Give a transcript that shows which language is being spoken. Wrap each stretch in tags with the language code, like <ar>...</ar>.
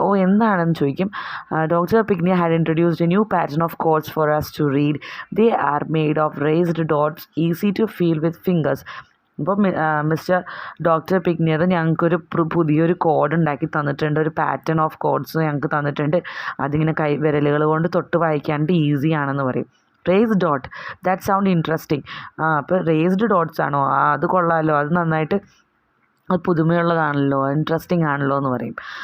<ml>ഓ, എന്താണെന്ന് ചോദിക്കും.</ml> <en>Doctor Pignier had introduced a new pattern of codes for us to read. They are made of raised dots, easy to feel with fingers.</en> <ml>അപ്പോൾ mister doctor പിഗ്നിയർ ഞങ്ങൾക്കൊരു പുതിയൊരു code ഉണ്ടാക്കി തന്നിട്ടുണ്ട്, ഒരു</ml> <en>pattern of codes</en> <ml>ഞങ്ങൾക്ക് തന്നിട്ടുണ്ട്. അതിങ്ങനെ വിരലുകൾ കൊണ്ട് തൊട്ട് വായിക്കാണ്ട് ഈസിയാണെന്ന് പറയും.</ml> <en>Raised dot, that sound interesting.</en> <ml>അപ്പോൾ റേസ്ഡ് ഡോട്ട്സ് ആണോ, അത് കൊള്ളാമല്ലോ, അത് നന്നായിട്ട് അത് പുതുമയുള്ളതാണല്ലോ, ഇൻട്രസ്റ്റിംഗ് ആണല്ലോ എന്ന് പറയും.</ml>